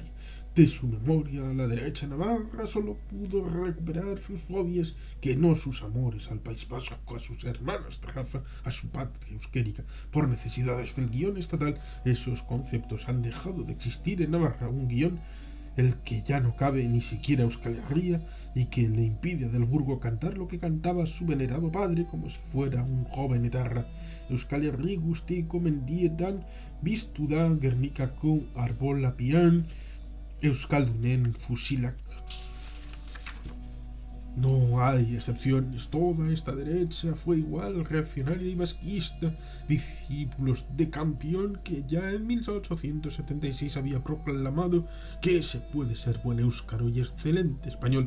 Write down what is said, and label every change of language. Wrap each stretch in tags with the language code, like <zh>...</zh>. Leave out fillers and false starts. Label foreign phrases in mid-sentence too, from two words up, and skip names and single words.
<es>De su memoria, la derecha navarra solo pudo recuperar sus fobias, que no sus amores al País Vasco, a sus hermanas de raza, a su patria euskérica. Por necesidades del guión estatal, esos conceptos han dejado de existir en Navarra, un guión el que ya no cabe ni siquiera Euskal Herria y que le impide a Del Burgo cantar lo que cantaba su venerado padre como si fuera un joven etarra.</es> <eu>Euskal Herri guztiko mendietan biztu da Gernikako arbolapian Euskaldunen fusilak.</eu> <es>No hay excepciones, toda esta derecha fue igual, reaccionaria y vasquista, discípulos de Campión, que ya en 1876 había proclamado que se puede ser buen éuskaro y excelente español.</es>